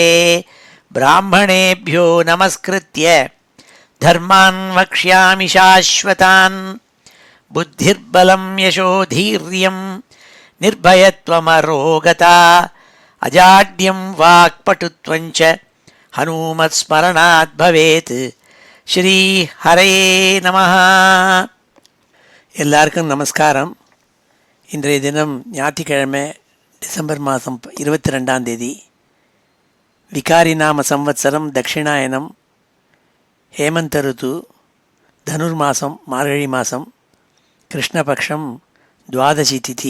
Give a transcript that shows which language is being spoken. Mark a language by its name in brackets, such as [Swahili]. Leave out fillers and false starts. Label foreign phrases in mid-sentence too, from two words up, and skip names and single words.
[Sanskrit] ब्राह्मणेभ्यो नमस्कृत्य धर्मान् वक्ष्यामि शाश्वतान्। बुद्धिर्बलं यशोधीर्यं निर्भयत्वमरोगता अजाड्यं वाक्पटुत्वञ्च हनुमत्स्मरणात् भवेत्। श्री हरये नमः. [Tamil] எல்லாருக்கும் நமஸ்காரம். இன்றைய தினம் ஞாயிற்றுக்கிழமை டிசம்பர் மாதம் 22ஆம் தேதி. விகாரி நாம சம்வத்சரம் தட்சிணாயனம் ஹேமந்த ருத்து தனுர்மாசம் மார்கழி மாதம் கிருஷ்ணபக்ஷம் துவாதசி திதி.